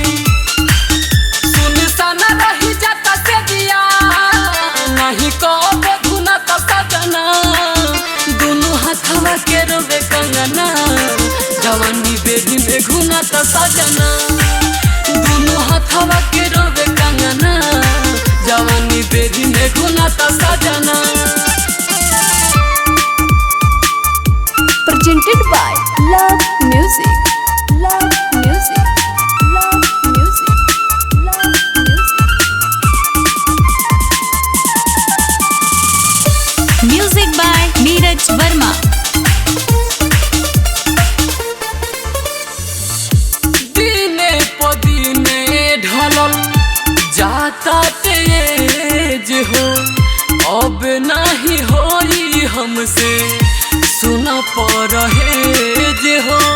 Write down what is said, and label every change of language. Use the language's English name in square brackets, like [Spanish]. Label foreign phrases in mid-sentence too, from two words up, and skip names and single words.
[Bhojpuri] के रोवे कंगना, जवानी बेरी में घुना तो सजना। दोनों हाथवा के रोवे कंगना, जवानी बेरी में घुना तो सजना। [English] Presented by Love Music, Love Music, Love Music, Love Music. Music by Neeraj Verma. [Bhojpuri] जाता तेज हो अब नहीं होई हमसे, सुना परहेज हो।